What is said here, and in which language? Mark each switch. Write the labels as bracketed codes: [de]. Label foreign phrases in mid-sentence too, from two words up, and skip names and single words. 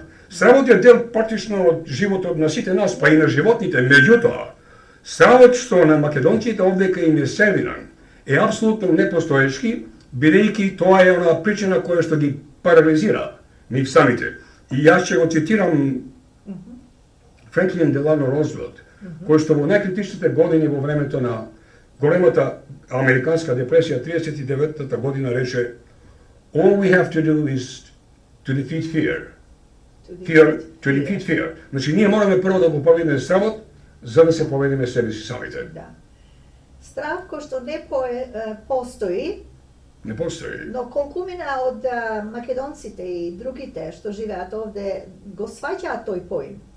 [mk] Стравот е дел практично од животот на сите нас, па и на животните, меѓутоа, стравот што на македонците овдека им е сервиран е апсолутно непостоечки, бидејќи тоа е она причина која што ги парализира нив самите. И јас ќе го цитирам Франклин Делано Рузвелт, кој што во најкритичните години во времето на големата американска депресија 39-та година рече [en] "All we have to do is to defeat fear." To defeat fear. [mk] Значи, ние мораме прво да го победиме стравот, за да се победиме себе си самите. Да. Страв кој што не постои, не постои. Но колкумина од македонците и другите што живеат овде го сваќаат тој поим.